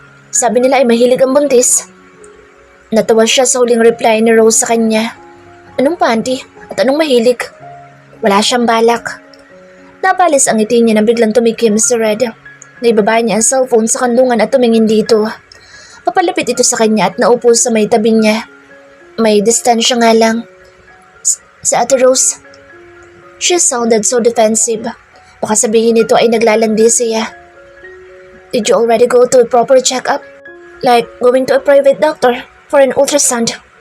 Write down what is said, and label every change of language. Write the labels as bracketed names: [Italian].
[Filipino] Sabi nila ay mahilig ang buntis. Natawa siya sa huling reply ni Rose sa kanya. Anong panty? At anong mahilig? Wala siyang balak. Napalis ang ngiti niya nang biglang tumikim si Red. Naibaba niya ang cellphone sa kandungan at tumingin dito. Papalapit ito sa kanya at naupo sa may tabi niya. May distansya nga lang. Sa Ate Rose. [English] She sounded so defensive. [Filipino] Baka sabihin nito ay naglalandi siya. [English] Did you already go to a proper checkup? Like going to a private doctor for an ultrasound?